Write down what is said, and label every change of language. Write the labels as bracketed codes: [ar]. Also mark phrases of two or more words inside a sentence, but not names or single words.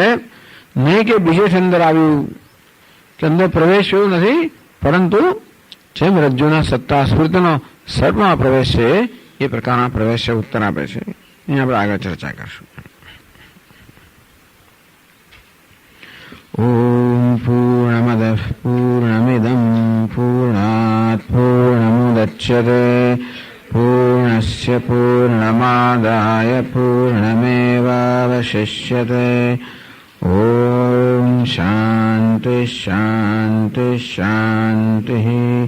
[gu] નહીં કે બીજેથી અંદર આવ્યું કે અંદર પ્રવેશ એવું નથી, પરંતુ જેમ રજ્જુના સત્તા સ્ફૂર્તિનો સર્પમાં પ્રવેશ છે એ પ્રકારના પ્રવેશ છે, ઉત્તર આપે છે. અહીં આપણે આગળ ચર્ચા કરશું. [sa] ओम पूर्णमदः पूर्णमिदं पूर्णात पूर्णमुदच्यते पूर्णस्य पूर्णमादाय पूर्णमेवावशिष्यते. ओम शांति शांति शांति।